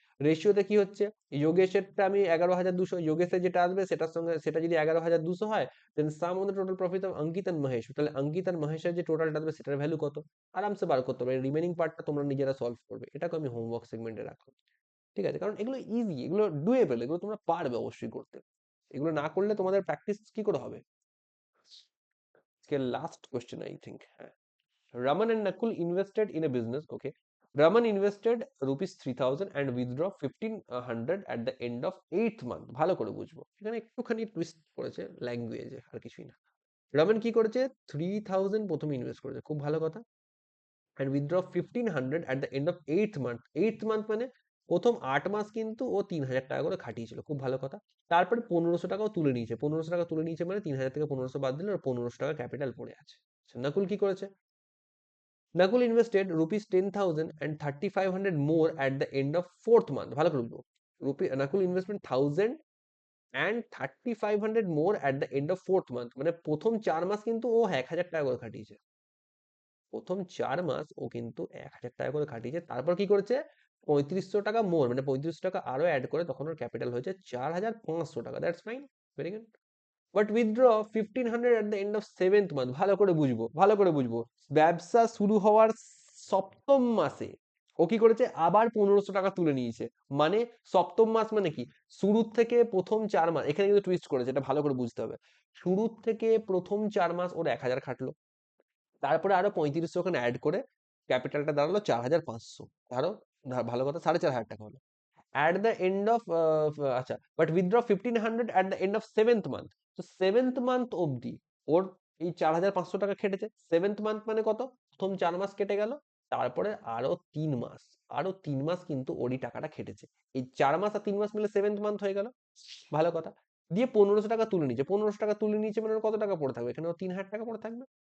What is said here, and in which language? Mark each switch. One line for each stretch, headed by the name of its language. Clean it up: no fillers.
Bangla: রেশিওতে কি হচ্ছে, যোগেশেরটা আমি 11,200, যোগেশের যেটা আসবে সেটার সঙ্গে সেটা যদি 11,200 হয়, দেন সাম of the total profit of Ankit and Mahesh, তাহলে অঙ্কিত আর মহেশের যে টোটালটা আসবে সেটার ভ্যালু কত, আরামসে বার করতে পারবে। রিমেনিং পার্টটা তোমরা নিজেরা সলভ করবে, এটাকে আমি হোমওয়ার্ক সেগমেন্টে রাখলাম। ঠিক আছে, কারণ এগুলো ইজি, এগুলো ডুয়েবল, এগুলো তোমরা পারবে অবশ্যই করতে। এগুলো না করলে তোমাদের প্র্যাকটিস কি করে হবে? আজকে লাস্ট কোশ্চেন আই থিঙ্ক, হ্যাঁ।
English: Raman and Nakul invested in a business. Okay. Raman invested rupees 3,000 and withdraw 1,500 at the end of 8th month.
Bangla: ভালো করে বুঝবো, এখানে একটুখানি টুইস্ট করেছে ল্যাঙ্গুয়েজে, আর কিছুই না। রামান কি করেছে, 3,000 প্রথমে ইনভেস্ট করেছে, খুব ভালো কথা।
English: and withdraw 1,500 at the end of 8th month.
Bangla: 8th month মানে প্রথম 8 মাস কিন্তু ও 3,000 টাকা করে খাটিয়েছিল, খুব ভালো কথা। তারপরে 1,500 টাকাও তুলে নিয়েছে, 1,500 টাকা তুলে নিয়েছে মানে 3,000 থেকে 1,500 বাদ দিলে ওর 1,500 টাকা ক্যাপিটাল পড়ে আছে। নকুল কি করেছে,
English: Nakul invested rupees 10,000 and 3,500 more at the end of 4th month.
Bangla: ভালো করে বলবো,
English: Nakul investment 1,000 and 3,500 more at the end of 4th month,
Bangla: মানে প্রথম 4 মাস কিন্তু ও 1,000 টাকা করে খাটিয়েছে। প্রথম 4 মাস ও কিন্তু 1,000 টাকা করে খাটিয়েছে। তারপর কি করেছে, 3,500 টাকা মোর, মানে 3,500 টাকা আরো অ্যাড করে তখন ওর ক্যাপিটাল হয়েছে 4,500 টাকা। That's fine, very good. But withdraw 1,500 at the end of 7th month. ভালো করে বুঝবো, ভালো করে বুঝবো। ব্যবসা শুরু হওয়ার 7ম মাসে ও কি করেছে, আবার 1,500 টাকা তুলে নিয়েছে। মানে 7ম মাস মানে কি, শুরুর থেকে প্রথম 4 মাস, এখানে কিন্তু টুইস্ট করেছে, এটা ভালো করে বুঝতে হবে। শুরুর থেকে প্রথম 4 মাস ওর 1,000 খাটলো, তারপরে আরো 3,500 ওখানে অ্যাড করে ক্যাপিটালটা দাঁড়ালো 4,500। ধরো ভালো কথা, 4,500 টাকা হলো।
English: at the end of আচ্ছা, but withdraw 1,500 at the end of 7th month.
Bangla: তো 7th month অবধি ওর এই 4,500 টাকা খেটেছে। 7th month মানে কত, প্রথম 4 মাস কেটে গেল, তারপরে আরো 3 মাস, আরো 3 মাস কিন্তু ওরই টাকাটা খেটেছে। এই 4 মাস আর 3 মাস মিলে 7th month হয়ে গেল, ভালো কথা। দিয়ে 1,500 টাকা তুলে নিয়েছে, 1,500 টাকা তুলে নিয়েছে মানে ওর কত টাকা পড়ে থাকবে, এখানে ওর 3,000 টাকা পড়ে থাকবে।